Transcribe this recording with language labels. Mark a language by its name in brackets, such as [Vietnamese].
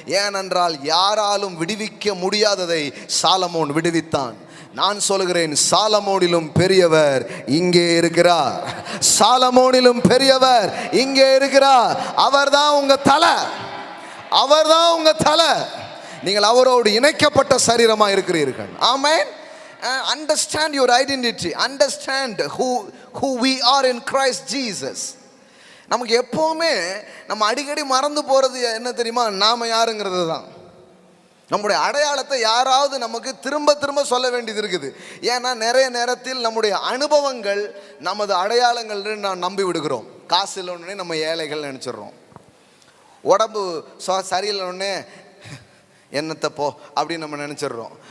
[Tamil] ஏனென்றால் யாராலும் விடுவிக்க முடியாததை சாலமோன் விடுவித்தான். நான் சொல்கிறேன், சாலமோனிலும் பெரியவர் இங்கே இருக்கிறார். சாலமோனிலும் பெரியவர் இங்கே இருக்கிறார். அவர்தான் உங்க தலை, அவர்தான் உங்க தலை. நீங்கள் அவரோடு இணைக்கப்பட்ட சரீரமா இருக்கிறீர்கள். ஆமென். [English] Understand your identity. Understand who we are in Christ Jesus. [Tamil] நமக்கு எப்பவுமே நம்ம அடிக்கடி மறந்து போறது என்ன தெரியுமா? நாம யாருங்கிறது தான். நம்முடைய அடையாளத்தை யாராவது நமக்கு திரும்ப திரும்ப சொல்ல வேண்டியது இருக்குது. ஏன்னா நிறைய நேரத்தில் நம்முடைய அனுபவங்கள் நமது அடையாளங்கள் நாம் நம்பி விடுகிறோம். காசு இல்லைன்னே நம்ம ஏழைகள் நினச்சிடுறோம். உடம்பு சரியில்லைன்னே என்னத்தை போ அப்படின்னு நம்ம நினச்சிடுறோம்.